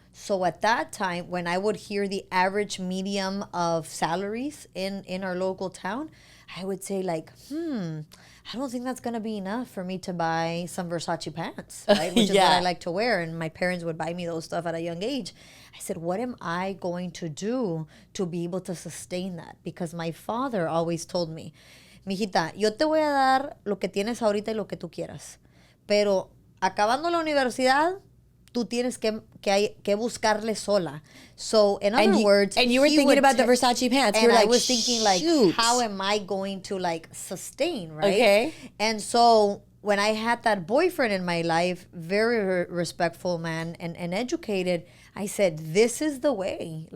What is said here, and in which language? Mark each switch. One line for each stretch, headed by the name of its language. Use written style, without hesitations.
English: So at that time, when I would hear the average medium of salaries in our local town, I would say like, I don't think that's going to be enough for me to buy some Versace pants, right? Which is what I like to wear. And my parents would buy me those stuff at a young age. I said, what am I going to do to be able to sustain that? Because my father always told me,
Spanish: mijita, yo te voy a dar lo que tienes ahorita y lo que tú quieras. Pero acabando la universidad, tú tienes que buscarle sola.
English: So, in other words... And you were thinking about the Versace pants. And you were like, I was thinking, like, shoot. how am I going to, like, sustain, right? Okay. And so, when I had that boyfriend in my life, very respectful man and educated, I said, this is the way.